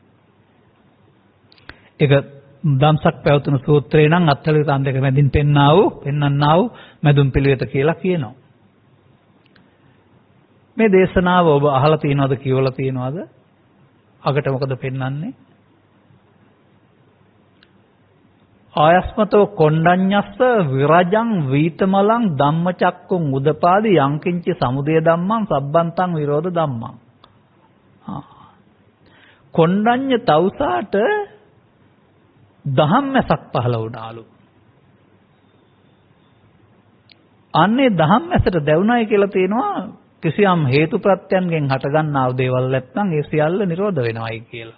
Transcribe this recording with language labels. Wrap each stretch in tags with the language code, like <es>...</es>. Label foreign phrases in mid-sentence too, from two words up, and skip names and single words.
<si>ඒක ධම්සක් පැවතුණු සූත්‍රේ නම් අත්තලිත අන්දක මැදින් පෙන්වන්නා වූ මැදුම් පිළිවෙත කියලා කියනවා. මේ දේශනාව ඔබ අහලා තියෙනවද කියවලා තියෙනවද? අගට මොකද පෙන්වන්නේ?</si> <pi>ආයස්මතෝ කොණ්ඩඤ්ඤස්ස විරජං වීතමලං ධම්මචක්කුං උදපාදි යංකින්ච සමුදය ධම්මං සබ්බන්තං විරෝධ ධම්මං.</pi> <si>කොණ්ඩඤ්ඤ තවුසාට ධම්මැසක් පහළ වුණාලු. අන්නේ ධම්මැසට දැවුණයි කියලා තියෙනවා කිසියම් හේතු ප්‍රත්‍යයන්ගෙන් හටගන්නා වූ දේවල් නැත්නම් ඒ සියල්ල නිරෝධ වෙනවයි කියලා.</si>